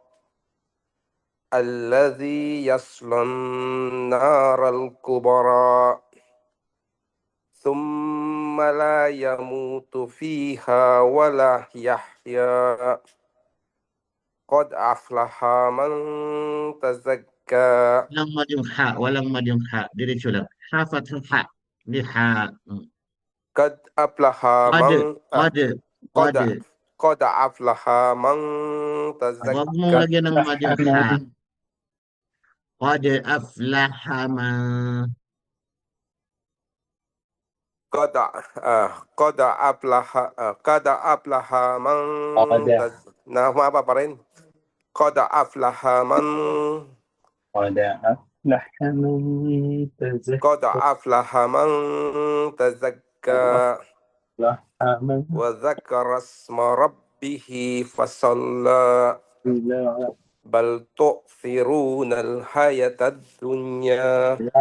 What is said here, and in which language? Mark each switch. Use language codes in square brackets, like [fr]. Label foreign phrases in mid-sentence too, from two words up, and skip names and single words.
[ar] الذي يصلى النار الكبرى ثم لا يموت فيها ولا يحيا قد أفلح من تزكى [tl] Walang madyong ha. Diretso lang. Ha, fathah ha. Hindi ha. [ar] قد أفلح من قد أفلح من [tl] Huwag mong [ar] تزكى [tl] lagyan ng madyong ha. [ar] قد أفلح من. قد أفلح من [tl] mahaba pa rin. [ar] قد أفلح من تزكى وذكر اسم ربه فصلى بل تؤثرون الحياة الدنيا